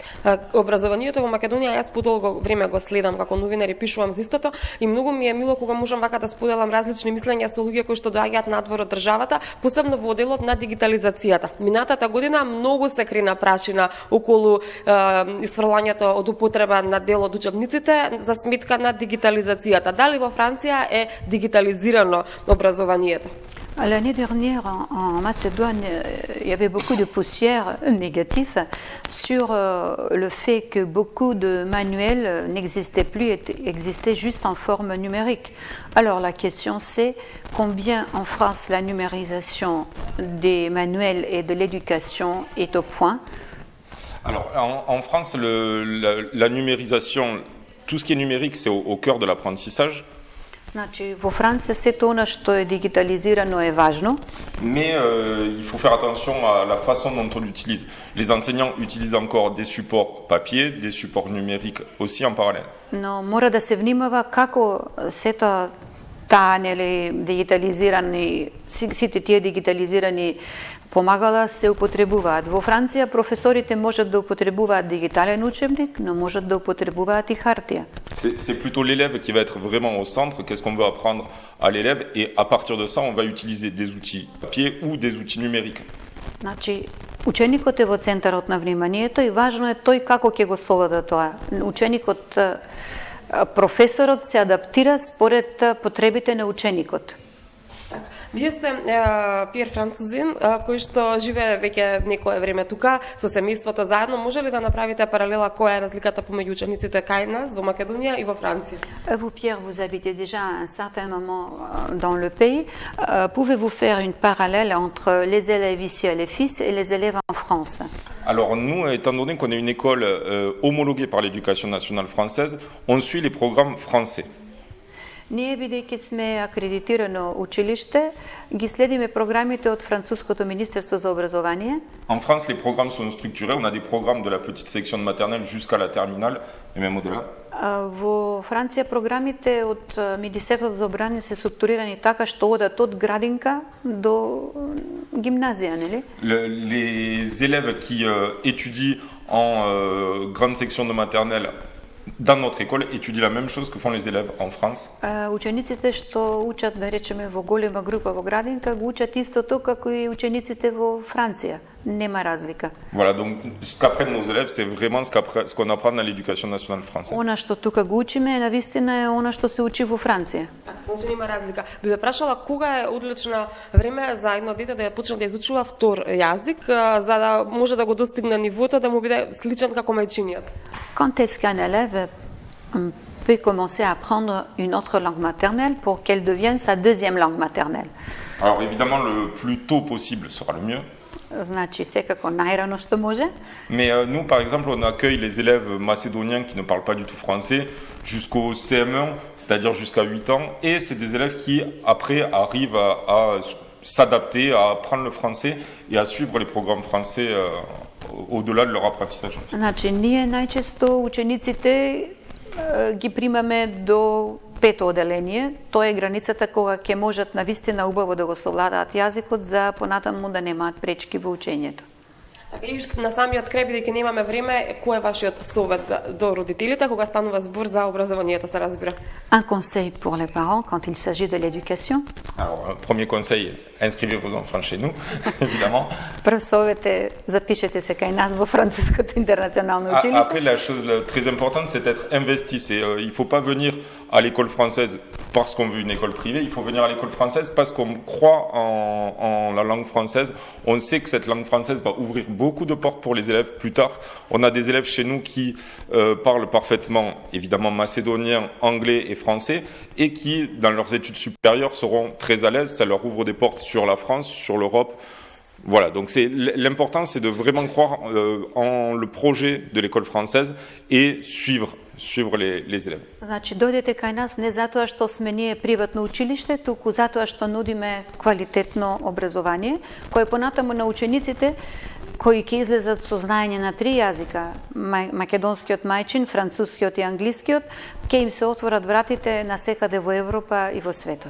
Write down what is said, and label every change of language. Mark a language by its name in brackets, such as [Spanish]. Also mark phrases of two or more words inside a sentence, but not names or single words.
[Macedonian] Образованието во Македонија јас подолго време го следам како новинар и пишувам за истото и многу ми е мило кога можам вака да споделам различни мислења со луѓе кои што доаѓаат надвор од државата, посебно во делот на дигитализацијата. Минатата година многу се крена прашина околу исфрлањето од употреба на дел од учебниците за сметка на дигитализацијата. Дали во Франција е дигитализирано образованието? [French] L'année dernière, en Macédoine, il y avait beaucoup de poussière négative sur le fait que beaucoup de manuels n'existaient plus, existaient juste en forme numérique. Alors la question c'est combien en France la numérisation des manuels et de l'éducation est au point? Alors en France, la numérisation, tout ce qui est numérique, c'est au cœur de l'apprentissage. [Macedonian] Значи, во Франција сето она што е дигитализирано е важно. [French] Mais il faut faire attention à la façon dont on l'utilise. Les enseignants utilisent encore des supports papier, des supports numériques aussi en parallèle. [Macedonian] Но мора да се внимава како сета таа нели дигитализирани, сите тие дигитализирани помагала се употребуваат. Во Франција професорите можат да употребуваат дигитален учебник, но можат да употребуваат и хартија. [French] C'est plutôt l'élève qui va être vraiment au centre, qu'est-ce qu'on veut apprendre à l'élève, et à partir de ça, on va utiliser des outils papier ou des outils numériques. [Macedonian] Значи, ученикот е во центарот на вниманието и важно е тој како ќе го совлада тоа. Ученикот, професорот се адаптира според потребите на ученикот. Вие сте Пиер французин кој што живее веќе некое време тука со семејството заедно. Може ли да направите паралела која е разликата помеѓу учениците кај нас во Македонија и во Франција? [French] Vous, Pierre, vous habitez déjà à un certain moment dans le pays. Pouvez-vous faire une parallèle entre les élèves ici à l'EFIS et les élèves en France? Alors nous, étant donné qu'on est une école homologuée par l'éducation nationale française, on suit les programmes français. [Macedonian] Ние, бидејќи сме акредитирано училиште, ги следиме програмите од Француското министерство за образование. [French] En France, les programmes sont structurés. On a des programmes de la petite section de maternelle jusqu'à la terminale et même au-delà. [Macedonian] Во Франција програмите од Министерството за образование се структурирани така што одат од градинка до гимназија, нели? [French] Les élèves qui étudient en grande section de maternelle dans notre école étudient la même chose que font les élèves en France. [Macedonian] Учениците што учат, да речеме, во голема група во градинка, го учат истото како и учениците во Франција. Нема разлика. [French] Voilà, donc ce qu'apprennent nos élèves, c'est vraiment ce qu'on apprend dans l'éducation nationale française. [Macedonian] Она што тука го учиме, навистина е она што се учи во Франција. Значи нема разлика. Би ве прашала кога е одлично време за едно дете да ја почне да изучува втор јазик, за да може да го достигне нивото да му биде сличен како мајчиниот? [French] Quand est-ce qu'un élève peut commencer à apprendre une autre langue maternelle pour qu'elle devienne sa deuxième langue maternelle? Alors évidemment, le plus tôt possible sera le mieux. [Macedonian] Значи секако најрано што може. [French] Mais nous, par exemple, on accueille les élèves macédoniens qui ne parlent pas du tout français jusqu'au CM1, c'est-à-dire jusqu'à 8 ans. Et c'est des élèves qui, après, arrivent à s'adapter, à apprendre le français et à suivre les programmes français au-delà de leur apprentissage. [Macedonian] Значи, ние најчесто учениците ги примаме до пето оделение. Тоа е границата кога ќе можат навистина убаво да го совладаат јазикот за понатаму да немаат пречки во учењето. Така и на самиот крај, бидејќи немаме време, кој е вашиот совет до родителите кога станува збор за образованието, се разбира? [French] Un conseil pour les parents quand il s'agit de l'éducation. Alors, premier conseil, inscrivez vos enfants chez nous, évidemment. [Macedonian] Прв совет е запишете се кај нас во Француското интернационално училиште. [French] Après, la chose très importante, c'est d'être investi. Il ne faut pas venir à l'école française parce qu'on veut une école privée, il faut venir à l'école française parce qu'on croit en la langue française. On sait que cette langue française va ouvrir beaucoup de portes pour les élèves plus tard. On a des élèves chez nous qui parlent parfaitement, évidemment, macédonien, anglais et français, et qui, dans leurs études supérieures, seront très à l'aise. Ça leur ouvre des portes sur la France, sur l'Europe. Voilà, donc l'important, c'est de vraiment croire en le projet de l'école française et suivre les élèves. [Macedonian] Значи, дојдете кај нас не затоа што сме ние приватно училиште, туку затоа што нудиме квалитетно образование, кое понатаму на учениците кои ќе излезат со знаење на 3 јазика, македонскиот мајчин, францускиот и англискиот, ќе им се отворат вратите насекаде во Европа и во светот.